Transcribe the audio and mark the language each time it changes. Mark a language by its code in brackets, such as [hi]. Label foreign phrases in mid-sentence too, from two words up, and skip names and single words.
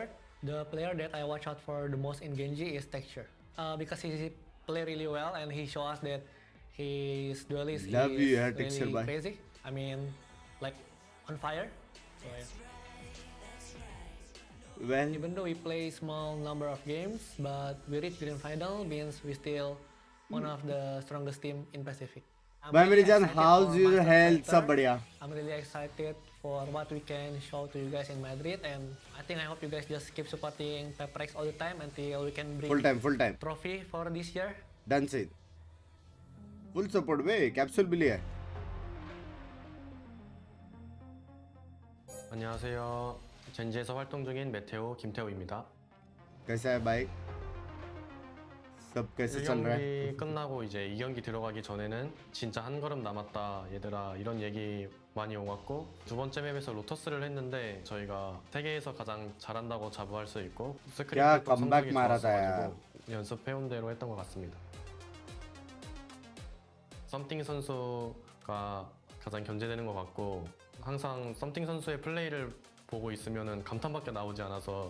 [en] The player that I watch out for the most in Gen.G is Texture because he play really well and he show us that his duelist is really crazy. I mean, like on fire. So, yeah. Well, Even though we play small number of games, but we reached grand final means we still one of the strongest team in Pacific. [hi] Bhai मेरी जान, [en] how's your health? [hi] सब बढ़िया. [en] I'm really excited for what we can show to you guys in Madrid, and I think I hope you guys just keep supporting PRX all the time until we can bring Full time. trophy for this year. Done said. Full support बे. Capsule [hi] भी लिया है. [ko] 안녕하세요. 젠지에서 활동 중인 메테오 김태호입니다. [hi] कैसा है भाई? सब कैसे चल रहा है? [ko] 1경기 끝나고 이제 2경기 들어가기 전에는 진짜 한 걸음 남았다 얘들아 이런 얘기 많이 오갔고 두 번째 맵에서 로터스를 했는데 저희가 세계에서 가장 잘한다고 자부할 수 있고 스크린도 성적이 좋았어가지고 연습해온 대로 했던 것 같습니다. 썸띵 선수가 가장 견제되는 것 같고 항상 썸띵 선수의 플레이를 보고 있으면은 감탄밖에 나오지 않아서